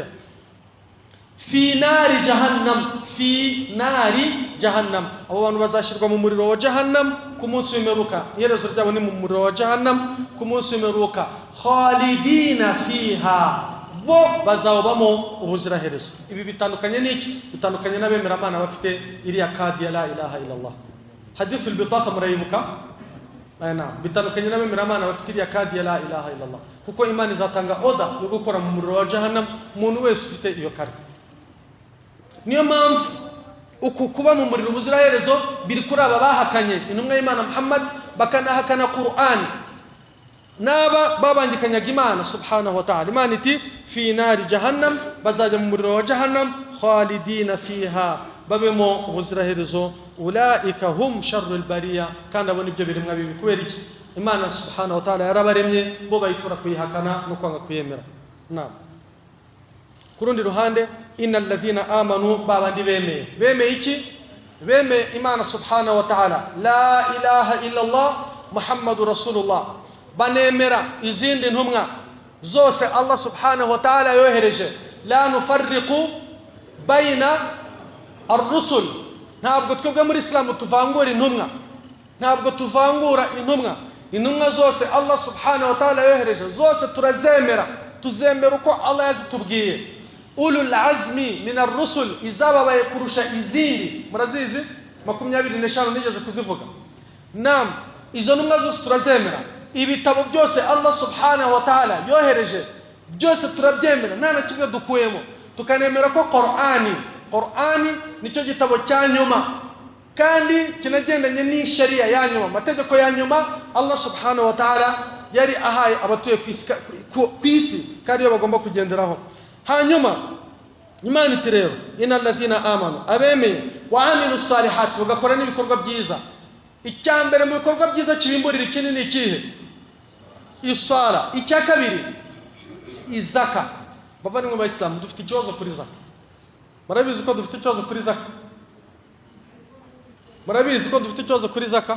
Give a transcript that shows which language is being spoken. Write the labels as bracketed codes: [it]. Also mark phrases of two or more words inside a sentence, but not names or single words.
[ar] في نار جهنم, في نار جهنم, [rw] abo bantu bazashyirwa mu muriro wa jahannam ku munsi w'imperuka, iherezo ryabo ni mu muriro wa jahannam ku munsi w'imperuka. [ar] خالدين فيها, [rw] bo bazawubamo ubuziraherezo. Ibi bitandukanye n'iki? Bitandukanye n'abemera Imana bafite iriya kadi ya [ar] لا إله إلا الله. حديث البطاقة murayibuka? [rw] Bitandukanye n'abemera Imana bafite iriya kadi ya [ar] لا إله إلا الله, [rw] kuko Imana izatanga oda yo gukora mu muriro wa jahannam umuntu wese ufite iyo karita. Niyo mpamvu uku kuba mu muriro ubuziraherezo biri kuri aba bahakanye intumwa y'Imana Muhammad, bakanahakana Qur'ani, naba babangikanyaga Imana [ar] سبحانه وتعالى. [rw] Imana iti [ar] في نار جهنم, [rw] bazajya mu muriro wa jahannam, [ar] خالدين فيها, [rw] babemo ubuziraherezo. [ar] أولئك هم شر البرية, [rw] kandi abo nibyo biremwa bibi. Kubera iki? Imana [ar] سبحانه وتعالى [rw] yarabaremye, bo bayitura kuyihakana no kwanga kuyemera. Ku rundi ruhande, [ar] إن الذين آمنوا, [rw] babandi bemeye iki? Bemeye Imana [ar] سبحانه وتعالى, لا إله إلا الله محمد رسول الله, [rw] banemera izindi ntumwa zose [ar] الله سبحانه وتعالى [rw] yohereje. [ar] لا نفرق بين الرسل, [rw] ntabwo twebwe muri Islam tuvangura intumwa, ntabwo tuvangura intumwa zose [ar] الله سبحانه وتعالى [rw] yohereje zose turazemera, tuzemera uko Allah yazitubwiye. [ar] أولو العزم من الرسل, [rw] izababaye kurusha izindi murazizi 25 nigeze kuzivuga. Izo ntumwa zose turazemera. Ibitabo byose [ar] الله سبحانه وتعالى [rw] yohereje byose turabyemera, nta na kimwe dukuyemo. Tukanemera ko Qur'ani nicyo gitabo cya nyuma, kandi kinagendanye n'ishariya ya nyuma, amategeko ya nyuma [ar] الله سبحانه وتعالى [rw] yari ahaye abatuye ku isi, kandi yo bagomba kugenderaho. Hanyuma Imana iti rero [ar] إن الذين آمنوا, [rw] abemeye, [ar] وعملوا الصالحات, [rw] bagakora n'ibikorwa byiza. Icyambere mu bikorwa byiza kibimburira ikindi ni ikihe? Isala. Icya kabiri izaka. bavandimwe b'Abayisilamu dufite ikibazo kuri zaka. Murabizi ko dufite ikibazo kuri zaka? Murabizi ko dufite ikibazo kuri zaka?